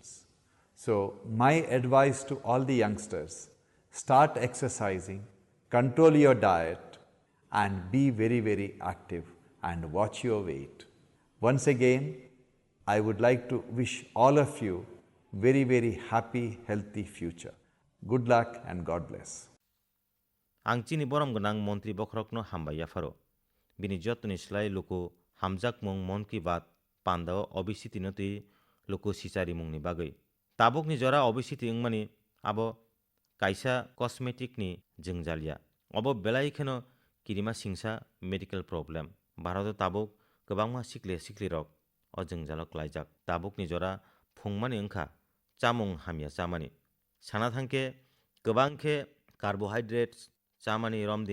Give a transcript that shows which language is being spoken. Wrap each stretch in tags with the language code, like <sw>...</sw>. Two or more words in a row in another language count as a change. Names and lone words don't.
<en>So my advice to all the youngsters, start exercising, control your diet and be very, very active and watch your weight. Once again, I would like to wish all of you very, very happy, healthy future. Good luck and God bless.</en> <trp>आं चिनि बरम गोनां मन्त्रि बखरकनो हामबाय याफारो बिनि जतनि स्लाय लुकु हामजाक मुं मन की बात पान्दाव ओबेसिटी न तुई लुकु सिचारी मुंगनि बागै ताबुकनि जरा ओबेसिटी इंमानि आबो काइसा कस्मेटिकनि जोंजालिया अबो बेलाइखेनो किरिमा सिंसा</trp> <en>medical problem</en> <trp>भारत ताबुक गोबांमा सिक्ले रक अ जोंजालक लाइजाक ताबुकनि जरा फुंमानि ओंखा चामुं हामिया चामानि साना थांखे गोबांखे कार्बोहाइड्रेट्स चामानि रमदि</trp>